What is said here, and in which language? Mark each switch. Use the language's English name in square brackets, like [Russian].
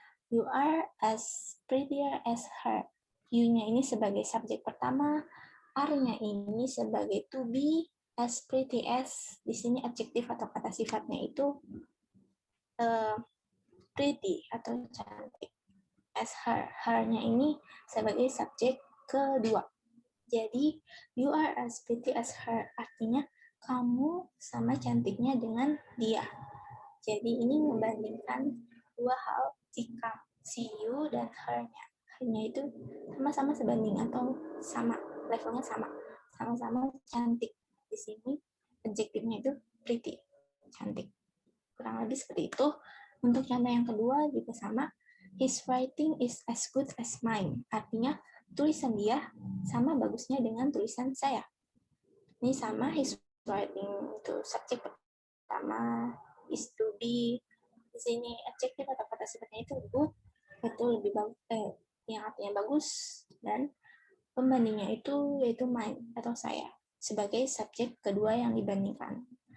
[English] You are as prettier as her. [Indonesian] You-nya ini sebagai subjek pertama, are-nya ini sebagai to be, as pretty as, di sini adjektif atau kata sifatnya itu pretty atau cantik. As her, her-nya ini sebagai subjek kedua. Jadi, [English] you are as pretty as her, [Indonesian] artinya kamu sama cantiknya dengan dia. Jadi ini membandingkan dua hal jika si you dan her-nya. Her-nya itu sama-sama sebanding atau sama, levelnya sama. Sama-sama cantik. Di sini adjektifnya itu pretty, cantik. Kurang lebih seperti itu. Untuk contoh yang kedua juga sama. [English] His writing is as good as mine. [Indonesian] Artinya tulisan dia sama bagusnya dengan tulisan saya. Ini sama, his writing itu subjek pertama, is to be. Di sini adjektif atau kata sifatnya itu good, itu lebih bagus, yang artinya bagus, dan pembandingnya itu yaitu mine atau saya sebagai subjek kedua yang dibandingkan.